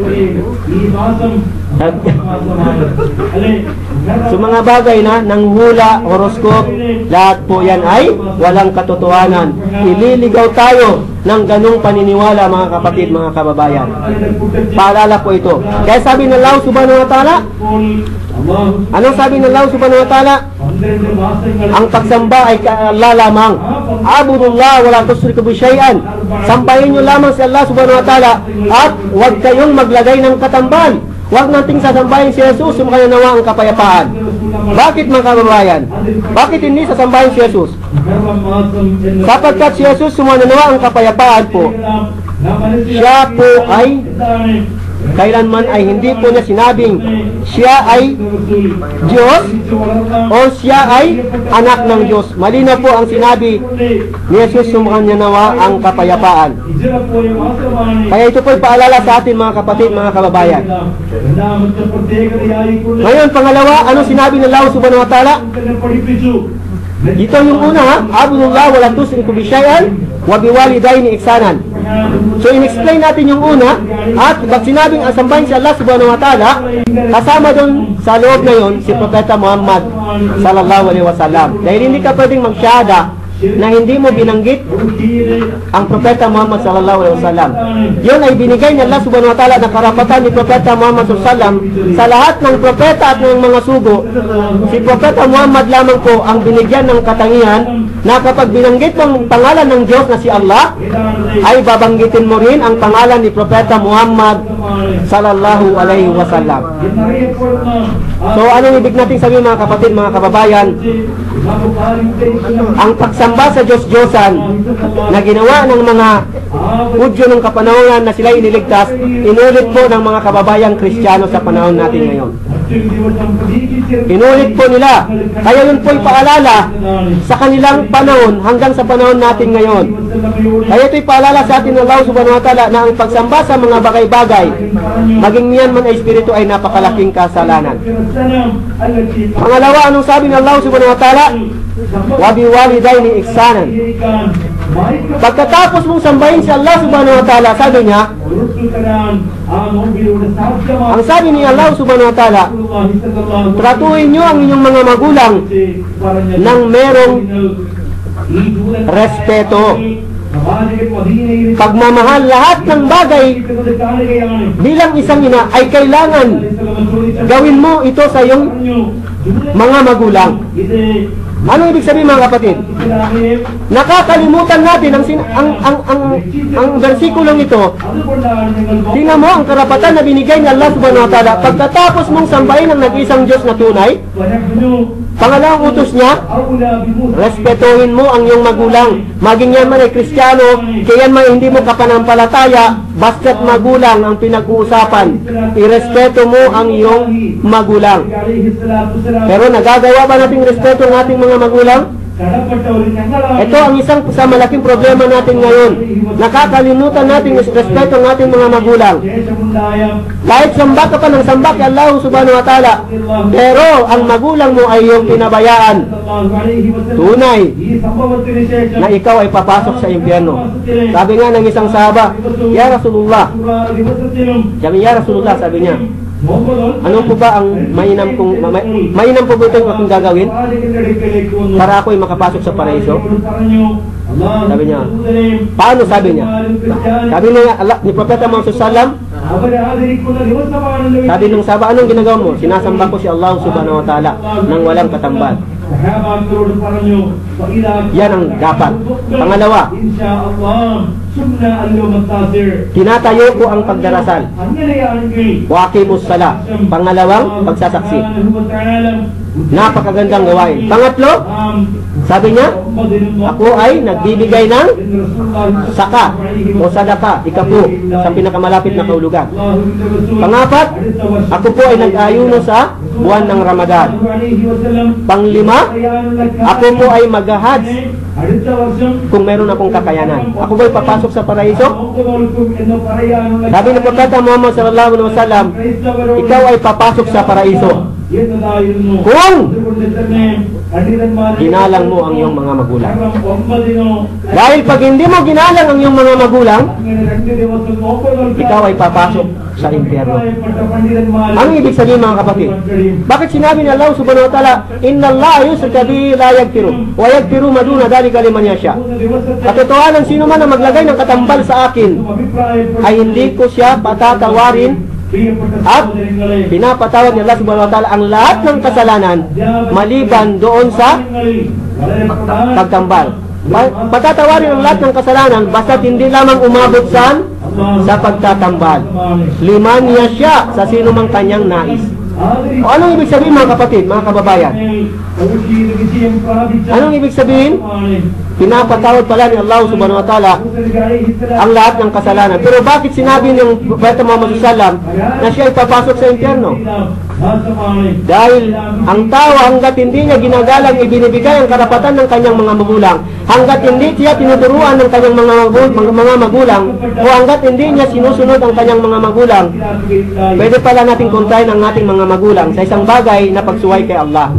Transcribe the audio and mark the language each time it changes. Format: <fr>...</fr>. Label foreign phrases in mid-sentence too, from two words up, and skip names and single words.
<tl>So mga bagay na nanghula, horoscope, lahat po yan ay walang katotohanan. Ililigaw tayo ng ganung paniniwala, mga kapatid, mga kababayan. Paalala po ito. Kaya sabi ng Allah</tl> <ar>سبحانه وتعالى,</ar> <tl>anong sabi ng Allah</tl> <ar>سبحانه وتعالى?</ar> <tl>Ang pagsamba ay kay Allah lamang.</tl> <ar>اعبدوا الله ولا تشركوا به شيئا.</ar> <tl>Sambahin nyo lamang si Allah</tl> <ar>سبحانه وتعالى</ar> <tl>at huwag kayong maglagay ng katambahan. Huwag nating sasambahin si Jesus, sumakaya nawa ang kapayapaan. Bakit, mga kababayan? Bakit hindi sasambahin si Jesus? Sapagkat si Jesus sumana nawa ang kapayapaan po. Siya po ay kailanman ay hindi po niya sinabing siya ay Diyos o siya ay anak ng Diyos. Malinaw po ang sinabi ni Jesus, sumakanya nawa ang kapayapaan. Kaya ito po ay paalala sa atin, mga kapatid, mga kababayan. Ngayon, pangalawa, ano sinabi ng Allah</tl> <ar>سبحانه وتعالى?</ar> <tl>Ito yung una, ha?</tl> <ar>اعبدوا الله ولا تشركوا به شيئا وبالوالدين إحسانا.</ar> <tl>So in-explain natin yung una, at pag sinabing asambahin si Allah</tl> <ar>سبحانه وتعالى,</ar> <tl>kasama doon sa loob na yun si Propeta Muhammad</tl> <ar>صلى الله عليه وسلم.</ar> <tl>Dahil hindi ka pwedeng magsyahada na hindi mo binanggit ang Propeta Muhammad</tl> <ar>صلى الله عليه وسلم.</ar> <tl>Yun ay binigay ni Allah</tl> <ar>سبحانه وتعالى</ar> <tl>na karapatan ni Propeta Muhammad</tl> <ar>صلى الله عليه وسلم</ar> <tl>sa lahat ng propeta at ng mga sugo. Si Propeta Muhammad lamang po ang binigyan ng katangian na kapag binanggit mo ang pangalan ng Diyos na si Allah, ay babanggitin mo rin ang pangalan ni Propeta Muhammad</tl> <ar>صلى الله عليه وسلم.</ar> <tl>So anong ibig natin sabihin mga kapatid, mga kababayan? Ang pagsamba sa Diyos-Diyosan na ginawa ng mga Hudyo ng kapanahonan na sila iniligtas, inulit po ng mga kababayang Kristiyano sa panahon natin ngayon. Inulit po nila. Kaya yun po ipaalala sa kanilang panahon hanggang sa panahon natin ngayon. Kaya ito'y paalala sa atin ng Allah</tl> <ar>سبحانه وتعالى</ar> <tl>na ang pagsamba sa mga bagay-bagay, maging niyan man ay espiritu, ay napakalaking kasalanan. Pangalawa, anong sabi ng Allah</tl> <ar>سبحانه وتعالى? وبالوالدين إحسانا.</ar> <tl>Pagkatapos mong sambahin si Allah</tl> <ar>سبحانه وتعالى,</ar> <tl>sabi niya, ang sabi ni Allah</tl> <ar>سبحانه وتعالى,</ar> <tl>tratuhin nyo ang inyong mga magulang ng merong respeto, pagmamahal. Lahat ng bagay bilang isang ina ay kailangan gawin mo ito sa iyong mga magulang. Ano ibig sabihin mga kapatid? Nakakalimutan natin ang versikulong ito. Tingnan mo ang karapatan na binigay ni Allah</tl> <ar>سبحانه وتعالى.</ar> <tl>Pagkatapos mong sambahin ang nag-isang Diyos na tunay, pangalawang utos niya, respetuhin mo ang iyong magulang. Maging yan man ay Kristiyano, kaya man hindi mo kapanampalataya, basta't magulang ang pinag-uusapan. Irespeto mo ang iyong magulang. Pero nagagawa ba nating respeto ang ating mga magulang? Ito ang isang sa malaking problema natin ngayon. Nakakalimutan natin respeto ang ating mga magulang. Kahit samba ka pa ng samba kay Allah</tl> <ar>سبحانه وتعالى,</ar> <tl>pero ang magulang mo ay iyong pinabayaan, tunay na ikaw ay papasok sa impyerno. Sabi nga ng isang sahaba,</tl> <ar>يا رسول الله,</ar> <tl>sabi niya, ano po ba ang mainam po ba ito yung aking gagawin para ako ay makapasok sa paraiso? Sabi niya, paano? Sabi niya, sabi niya ni Propeta Muhammad sallam, sabi nung sahaba, anong ginagawa mo? Sinasamba ko si Allah</tl> <ar>سبحانه وتعالى</ar> <tl>nang walang katambal. Yan ang dapat. Pangalawa, tinatayo ko ang pagdarasal.</tl> <ar>وأقيموا الصلاة.</ar> <tl>Pangalawang, pagsasaksi. Napakagandang gawain. Pangatlo, sabi niya, ako ay nagbibigay ng saka o sadaka, ikapu, sa pinakamalapit na kahulugan. Pangapat, ako po ay nag-ayuno sa buwan ng Ramadan. Panglima, ako po ay mag-hajj kung meron akong kakayanan. Ako ba ay papasok sa paraiso? Sabi ng Propeta Muhammad</tl> <ar>صلى الله عليه وسلم,</ar> <tl>ikaw ay papasok sa paraiso kung ginalang mo ang iyong mga magulang. Dahil pag hindi mo ginalang ang iyong mga magulang, ikaw ay papasok sa impyerno. Ang ibig sabihin mga kapatid, bakit sinabi ni Allah</tl> <ar>سبحانه وتعالى إن الله يشرك به لا يغفر ويغفر ما دون ذلك لمن يشاء.</ar> <tl>Katotohanan, sino man ang maglagay ng katambal sa akin ay hindi ko siya patatawarin, at pinapatawad ni Allah</tl> <ar>سبحانه وتعالى</ar> <tl>ang lahat ng kasalanan maliban doon sa pagtambal. Patatawarin ang lahat ng kasalanan basta hindi lamang umabot sa pagtatambal.</tl> <ar>لمن يشاء,</ar> <tl>sa sino mang kanyang nais. O anong ibig sabihin mga kapatid, mga kababayan? Anong ibig sabihin? Pinapatawad pala ni Allah</tl> <ar>سبحانه وتعالى</ar> <tl>ang lahat ng kasalanan. Pero bakit sinabi ng Propeta Muhammad</tl> <ar>صلى الله عليه وسلم</ar> <tl>na siya ay papasok sa impyerno? Dahil ang tao hanggat hindi niya ginagalang ibinibigay ang karapatan ng kanyang mga magulang, hanggat hindi siya tinuturuan ng kanyang mga magulang, o hanggat hindi niya sinusunod ang kanyang mga magulang, pwede pala natin kontrahin ang ating mga magulang sa isang bagay na pagsuway kay Allah.</tl>